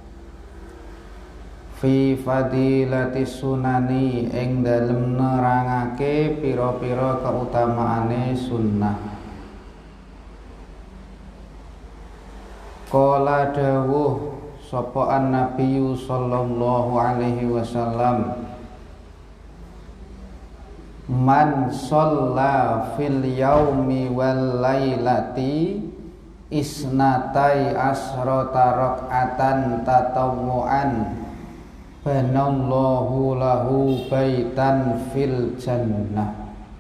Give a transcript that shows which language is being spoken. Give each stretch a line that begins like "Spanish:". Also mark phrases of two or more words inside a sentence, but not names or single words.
Arabic: في فضيلة السنن
Javanese: ing dalem nerangake pira-pira keutamaane sunnah.
Arabic: قال
Javanese: dawuh sapa
Arabic: النبي صلى الله عليه وسلم من صلى في اليوم والليلة اثنتي عشرة ركعة تطوعا بنى الله له بيتا في الجنة.